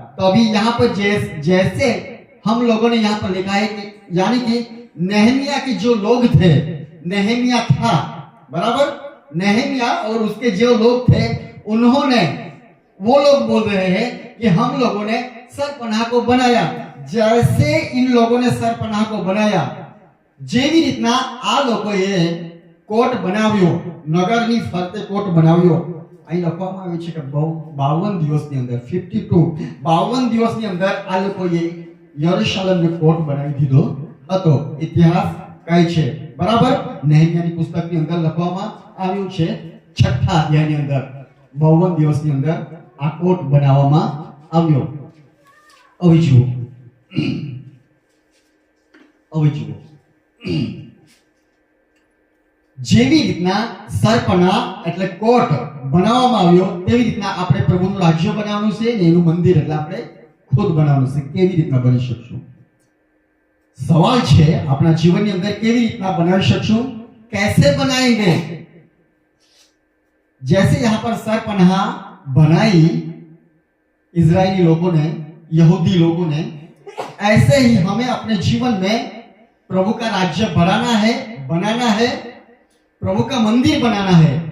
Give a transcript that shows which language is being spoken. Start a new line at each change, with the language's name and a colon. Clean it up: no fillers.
Hindi: तो अभी यहाँ पर जैसे हम लोगों ने यहाँ पर लिखा है कि यानी कि नेहमिया के जो लोग थे, नेहमिया था, बराबर, नेहमिया और उसके जो लोग थे, उन्होंने, वो लोग बोल रहे हैं कि हम लोगों ने सरपनाह को बनाया. जैसे इन लोगों ने सरपनाह को बनाया,
Gujarati: જેવી રીતના આ લોકોએ કોટ બનાવ્યો, નગરની ફરતે કોટ બનાવ્યો. અહીં લખવામાં આવ્યું છે કે 52 દિવસની અંદર 52 દિવસની અંદર આ લોકોએ યરુશલેમને કોટ બનાવી દીધો હતો. ઇતિહાસ કહે છે, બરાબર. નેહમિયાની પુસ્તકની અંદર લખવામાં આવ્યું છે 6થા અધ્યાયની અંદર 52 દિવસની અંદર આ કોટ બનાવવામાં આવ્યો. હવે જુઓ, હવે જુઓ, જેવી રીતના સરપના એટલે કોટ બનાવવામાં આવ્યો, તેવી રીતના આપણે પ્રભુનું રાજ્ય બનાવવાનું છે ને એનું મંદિર એટલે આપણે ખુદ બનાવવાનું છે. કેવી રીતના બની શકશું? સવાલ છે આપણા જીવનની અંદર કેવી રીતના બનાવી શકશું?
Hindi: कैसे बनाएंगे? जैसे यहाँ पर सरपनाह बनाई इजरायली लोगों ने, यहूदी लोगों ने, ऐसे ही हमें अपने जीवन में प्रभु का राज्य बनाना है, प्रभु का मंदिर बनाना है.